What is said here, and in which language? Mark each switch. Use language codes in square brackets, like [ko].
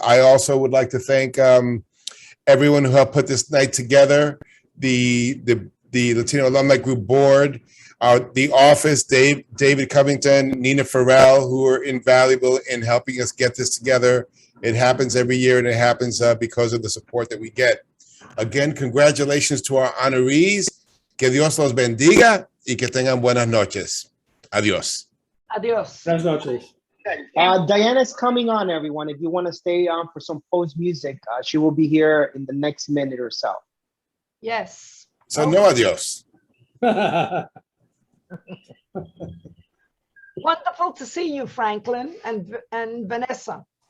[en] I also would like to thank everyone who helped put this night together. The Latino Alumni Group Board, the office, David Covington, Nina Farrell, who are invaluable in helping us get this together. It happens every year, and it happens because of the support that we get. Again, congratulations to our honorees. [es] Que Dios los bendiga y que tengan buenas noches. Adiós. Adiós. Buenas noches. [en] Diana's coming on, everyone. If you want to stay on for some post music, she will be here in the next minute or so. Yes. So no adios. Wonderful to see you, Franklin and Vanessa.